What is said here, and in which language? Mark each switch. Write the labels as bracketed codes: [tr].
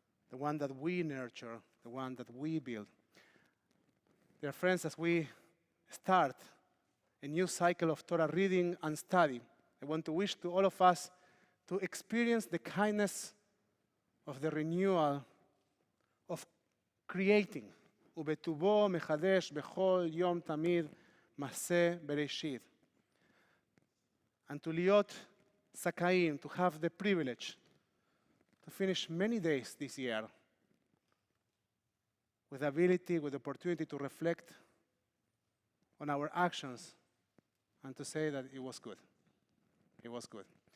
[en] The one that we nurture, the one that we build. Dear friends, as we start a new cycle of Torah reading and study, I want to wish to all of us to experience the kindness of the renewal of creating, [he] ובטובו מחדש בכל יום תמיד מעשה בראשית. [en] And to [he] להיות זכאים, [en] to have the privilege to finish many days this year with the ability, with the opportunity to reflect on our actions and to say that it was good. It was good.